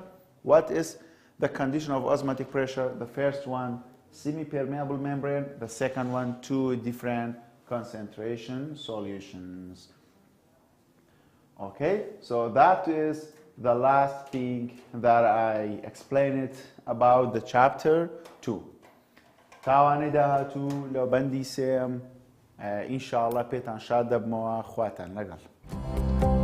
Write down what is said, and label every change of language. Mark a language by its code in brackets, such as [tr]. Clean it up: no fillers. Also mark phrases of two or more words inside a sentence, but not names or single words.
[en] What is the condition of osmotic pressure? The first one, semi-permeable membrane. The second one, two different concentration solutions. Okay, so that is the last thing that I explained about the chapter 2. [ckb] تاوانی داهاتوو لە بەندی سێم ئینشاءڵڵا پێتان شاد دەبمەوە خواتان لەگەڵ.